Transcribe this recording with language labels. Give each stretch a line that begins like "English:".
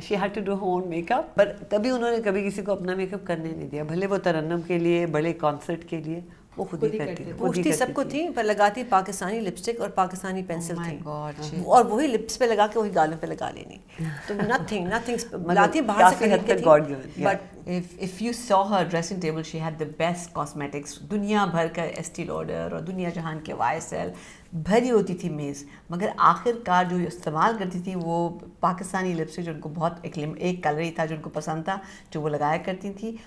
English: she had to do her own make up,
Urdu: پر تبھی انہوں نے کبھی کسی کو اپنا میک اپ کرنے نہیں دیا, بھلے وہ ترنم کے لیے بڑے کانسرٹ کے لیے وہ خود ہی کرتی تھی. پوچھتی سب کو تھی پر لگاتی پاکستانی لپسٹک اور پاکستانی پینسل تھی,
English: God,
Urdu: اور وہی لپس پہ لگا کے وہی گالوں پہ لگا لینی. تو نتھنگ لاتی باہر سے کافی حد تک
English: God given. But if you saw her dressing table, she had the best cosmetics.
Urdu: دنیا بھر کا ایسٹی لاڈر اور دنیا جہان کے YSL بھری ہوتی تھی میز, مگر آخر کار جو استعمال کرتی تھی وہ پاکستانی لپسٹک, جو ان کو بہت ایک کلر ہی تھا جو ان کو پسند تھا, جو وہ لگایا کرتی تھی.